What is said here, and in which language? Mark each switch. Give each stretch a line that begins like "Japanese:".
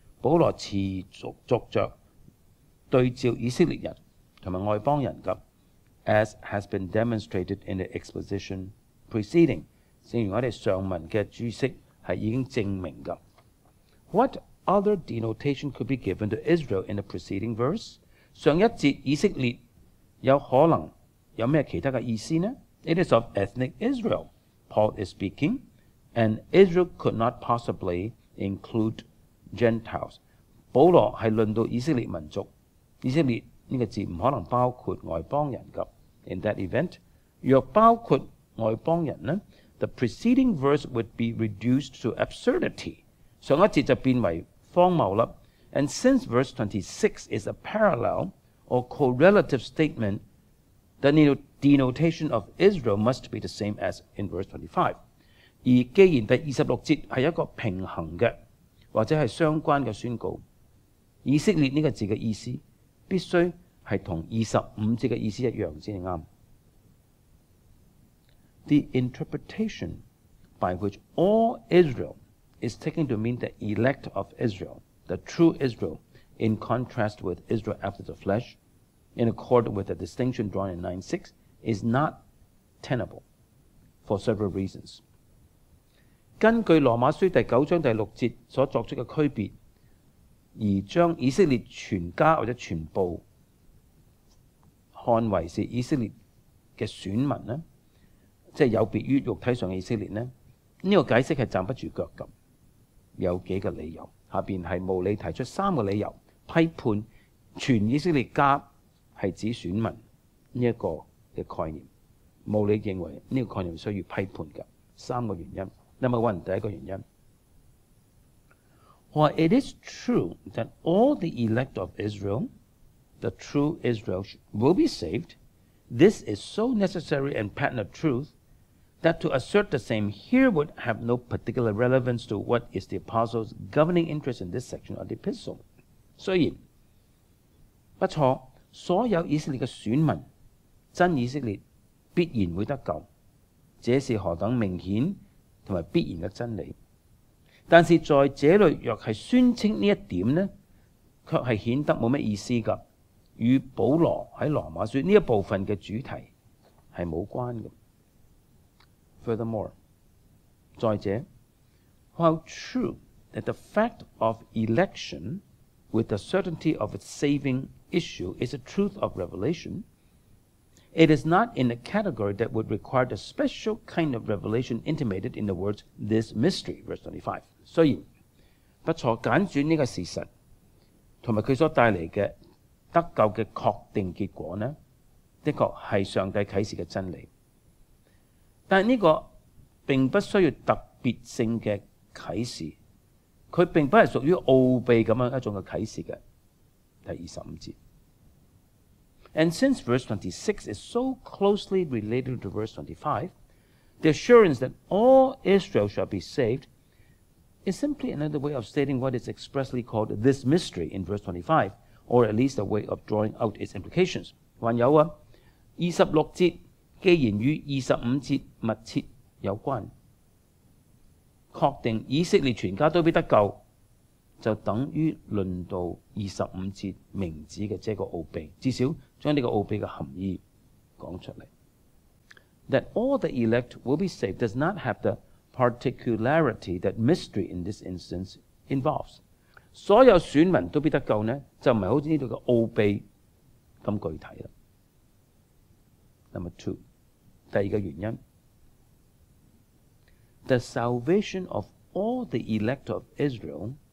Cantonese: 保羅持續着對照以色列人同埋外邦人㗎。
English: As has been demonstrated in the exposition preceding，
Cantonese: 正如我哋上文嘅注釋係已經證明㗎。
English: What other denotation could be given to Israel in the preceding verse？
Cantonese: 上一節以色列有可能有咩其他嘅意思呢？
English: It is of ethnic Israel Paul is speaking, and Israel could not possibly include Gentiles。
Cantonese: 保羅係論到以色列民族，以色列呢個字唔可能包括外邦人㗎。
English: In that event，
Cantonese: 若包括外邦人呢
English: ，the preceding verse would be reduced to absurdity。
Cantonese: 上一節就變為荒謬啦。
English: And since verse 26 is a parallel or correlative statement, the denotation of Israel must be the same as in verse 25。
Cantonese: 而既然第26節係一個平衡嘅或者係相關嘅宣告，以色列呢個字嘅意思必須係同25節嘅意思一樣先啱。
English: The interpretation by which all Israel is taken to mean the elect of Israel, the true Israel, in contrast with Israel after the flesh, in accord with the distinction drawn in 9:6, is not tenable for several reasons。
Cantonese: 根據羅馬書第9章第6節所作出嘅區別，而將以色列全家或者全部看為是以色列嘅選民呢，即係有別於肉體上嘅以色列呢，呢個解釋係站不住腳咁。有幾個理由，下邊係無理提出3個理由批判全以色列家係指選民呢一個嘅概念。無理認為呢個概念需要批判嘅3個原因。
English: Number one，
Cantonese: 第一個原因。
English: While it is true that all the elect of Israel, the true Israel, will be saved, this is so necessary and patent a truth that to assert the same here would have no particular relevance to what is the apostle's governing interest in this section of the epistle。
Cantonese: 雖然不錯，所有以色列嘅選民，真以色列必然會得救，這是何等明顯同埋必然嘅真理。但是在這裏若係宣稱呢一點呢，卻係顯得冇乜意思㗎，與保羅喺羅馬書呢一部分嘅主題係冇關嘅。
English: Furthermore，
Cantonese: 再者
English: ，while true that the fact of election with the certainty of its saving issue is a truth of revelation, it is not in a category that would require the special kind of revelation intimated in the words this mystery, verse 25。
Cantonese: 雖然不錯，揀選呢個事實同埋佢所帶嚟嘅得救嘅確定結果呢，的確係上帝啟示嘅真理。但係呢個並不需要特別性嘅啟示，佢並不係屬於奧秘咁樣一種嘅啟示嘅。第25節。
English: And since verse 26 is so closely related to verse 25, the assurance that all Israel shall be saved is simply another way of stating what is expressly called this mystery in verse 25, or at least a way of drawing out its implications。
Cantonese: 還有啊，26節既然與25節密切有關，確定以色列全家都必得救，就等於論到25節明指嘅這個奧秘，至少將呢個奧秘嘅含義講出嚟。
English: That all the elect will be saved does not have the particularity that mystery in this instance involves。
Cantonese: 所有選民都必得救呢，就唔係好似呢度嘅奧秘咁具體啦。
English: Number two，
Cantonese: 第二個原因
English: ，the salvation of all the elect of Israel